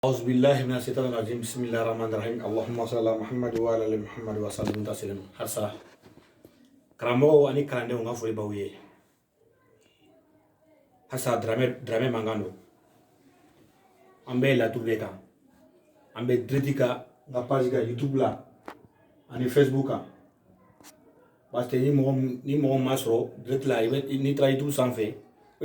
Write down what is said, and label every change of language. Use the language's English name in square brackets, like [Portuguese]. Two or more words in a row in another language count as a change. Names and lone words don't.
[Arabic] أعوذ بالله من الشيطان الرجيم بسم الله الرحمن الرحيم اللهم صل على محمد وعلى آل محمد وسلم تسليما [Bambara] harsa karamɔgɔw ani kalandenw ka foli b'aw ye harsa Dramé mankan don an bɛ laturu de kan an bɛ direct kan n ka page kan YouTube la ani Facebook kan [French] parce que [Bambara] ni mɔgɔ ma sɔrɔ direct la n'i taara YouTube sanfɛ ou